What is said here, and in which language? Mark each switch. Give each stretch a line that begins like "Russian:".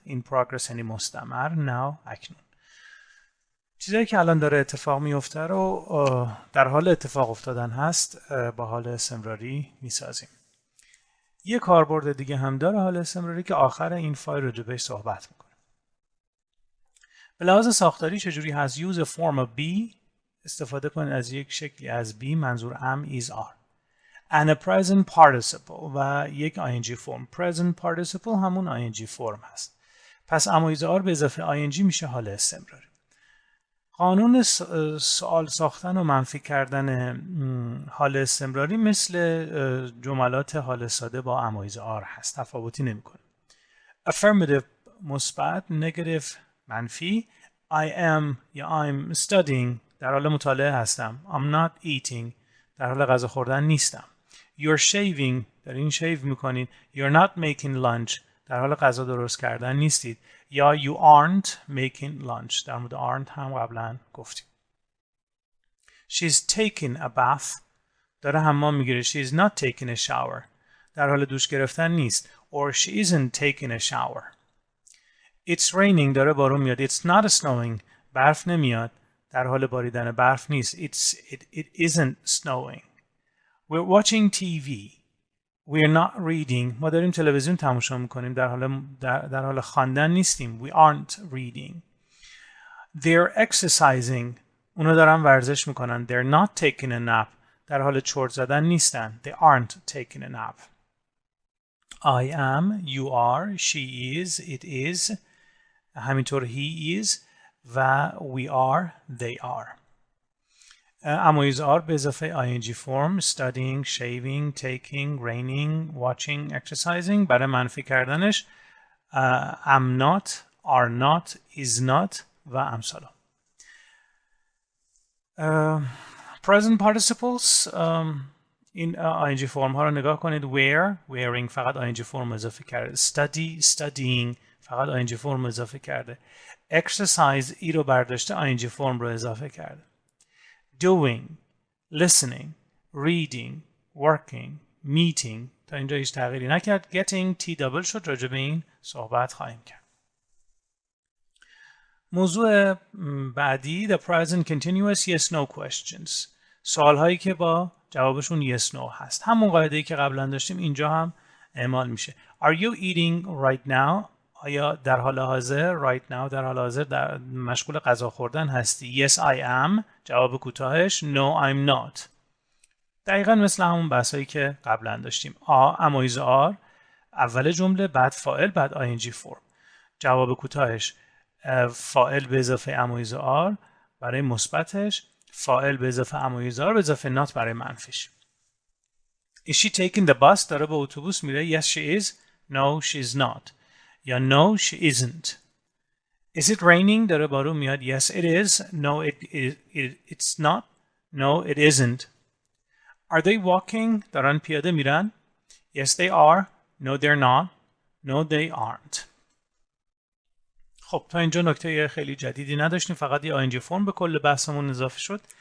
English: in progress
Persian: یعنی مستمر now اکنون. چیزایی که الان داره اتفاق میفته رو در حال اتفاق افتادن هست با حال استمراری میسازیم. یه کاربرد دیگه هم داره حال استمراری که آخر این فایل راجع بهش صحبت میکنه. به لحاظ ساختاری چجوری هست؟
English: use a form of be
Persian: استفاده کنید از یک شکلی از
English: be منظور am is are and a present participle و یک ing form. present participle
Persian: همون
English: ing form هست.
Persian: پس am is are به اضافه
English: ing
Persian: میشه حال استمراری. قانون سوال ساختن و منفی کردن حال استمراری مثل جملات حال ساده با امایز آر هست. تفاوتی نمی‌کنه. affirmative مثبت، negative منفی.
English: I am
Persian: یا
English: I'm studying
Persian: در حال مطالعه هستم.
English: I'm not eating
Persian: در حال غذا خوردن نیستم.
English: You're shaving
Persian: دارین شیو میکنید.
English: You're not making lunch
Persian: در حال غذا درست کردن نیستید. یا
English: you aren't making lunch
Persian: در مورد aren't هم قبلا گفتیم.
English: She's taking a bath
Persian: داره حمام میگیره.
English: She's not taking a shower
Persian: در حال دوش گرفتن نیست.
English: Or she isn't taking a shower. It's raining
Persian: داره بارون میاد.
English: It's not snowing
Persian: برف نمیاد در حال باریدن برف نیست.
English: It isn't snowing. We're watching TV. We're not reading.
Persian: ما داریم تلویزیون تماشا میکنیم در حال خواندن نیستیم.
English: We aren't reading. They're exercising.
Persian: اونا دارن ورزش میکنن.
English: They're not taking a nap.
Persian: در حال چرت زدن نیستن.
English: They aren't taking a nap. I am, you are, she is, it is. همینطور he is و we are, they are. Am is are به اضافه ing form studying, shaving, taking, raining, watching, exercising.
Persian: برای منفی کردنش
English: am not, are not, is not و امثال.
Persian: Present participles این ing form ها رو نگاه کنید.
English: wear, wearing
Persian: فقط ing form اضافه کرده.
English: study, studying فقط ing form اضافه کرده.
Persian: exercise ای رو برداشته ing form رو اضافه کرده. doing, listening, reading, working, meeting تا اینجا هیچ تغییری نکرد.
English: getting t double
Persian: شد. راجع به این صحبت خواهیم کرد. موضوع بعدی
English: the present continuous yes no questions.
Persian: سوال هایی که با جوابشون yes no هست. همون قاعده‌ای که قبلا داشتیم اینجا هم اعمال میشه.
English: Are you eating right now؟
Persian: آیا در حال حاضر right now در حال حاضر در مشغول غذا خوردن هستی؟
English: Yes I am.
Persian: جواب کوتاهش
English: No I'm not.
Persian: دقیقا مثل همون بحثایی که قبلا داشتیم. امایز آر اول جمله بعد فاعل بعد ing form. جواب کوتاهش فاعل به اضافه امایز آر برای مثبتش، فاعل به اضافه امایز آر به اضافه not برای منفیش.
English: Is she taking the bus؟
Persian: داره به اتوبوس میره.
English: Yes she is. No she's not. یا no she isn't. Is it raining؟
Persian: داره بارون میاد.
English: Yes it is. No it's not. No it isn't. Are they walking؟
Persian: دارن پیاده میرن.
English: Yes they are. No they're not. No they aren't.
Persian: خب تا اینجا نکته خیلی جدیدی نداشتیم. فقط یه ing فرم به کل بحثمون اضافه شد.